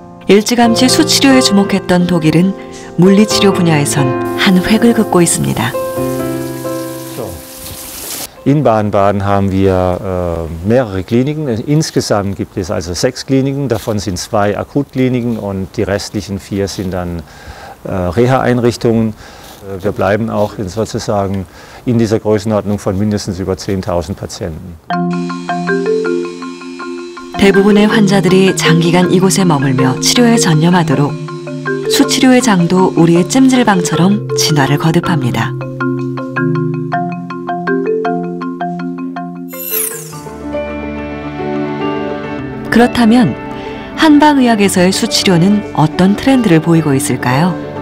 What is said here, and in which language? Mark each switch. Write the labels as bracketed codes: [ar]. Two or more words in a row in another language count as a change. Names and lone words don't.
[ko] 일찌감치 수치료에 주목했던 독일은 물리치료 분야에선 한 획을 긋고 있습니다. [de] In Baden-Baden haben wir mehrere Kliniken. Insgesamt gibt es also 6 Kliniken, davon sind 2 Akutkliniken und die restlichen 4 sind dann Reha-Einrichtungen. Wir bleiben auch sozusagen in dieser Größenordnung von mindestens über 10.000 Patienten. [ko] 대부분의 환자들이 장기간 이곳에 머물며 치료에 전념하도록 수치료의 장도 우리의 찜질방처럼 진화를 거듭합니다. 그렇다면 한방의학에서의 수치료는 어떤 트렌드를 보이고 있을까요?